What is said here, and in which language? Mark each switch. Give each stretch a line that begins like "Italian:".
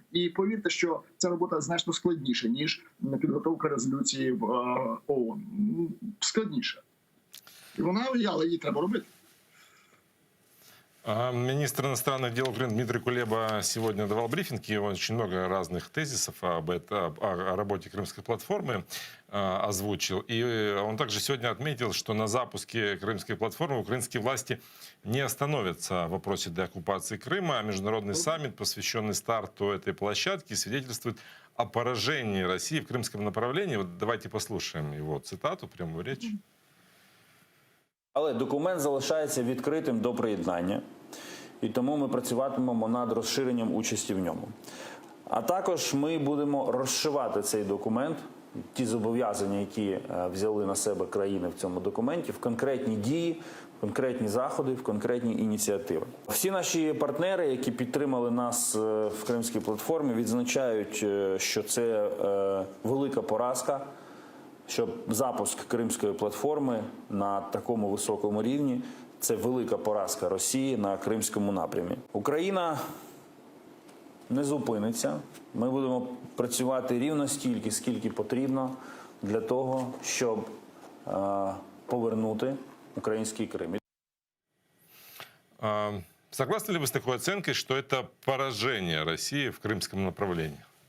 Ukrainian: І повірте, що ця робота значно складніша, ніж підготовка резолюції в ООН. Складніша. І вона, але її треба робити.
Russian: Министр иностранных дел Украины Дмитрий Кулеба сегодня давал брифинг, и он очень много разных тезисов о работе Крымской платформы озвучил. И он также сегодня отметил, что на запуске Крымской платформы украинские власти не остановятся в вопросе деоккупации Крыма, а международный саммит, посвященный старту этой площадки, свидетельствует о поражении России в крымском направлении. Вот давайте послушаем его цитату, прямую речь.
Ukrainian: Але документ залишається відкритим до приєднання, і тому ми працюватимемо над розширенням участі в ньому. А також ми будемо розшивати цей документ, ті зобов'язання, які взяли на себе країни в цьому документі, в конкретні дії, в конкретні заходи, в конкретні ініціативи. Всі наші партнери, які підтримали нас в Кримській платформі, відзначають, що це велика поразка, що запуск Кримської платформи на такому високому рівні – це велика поразка Росії на Кримському напрямі. Україна не зупиниться. Ми будемо працювати рівно стільки, скільки потрібно для того, щоб повернути український Крим.
Russian: Согласны ли вы с такой оценкой, что это поражение России в крымском направлении?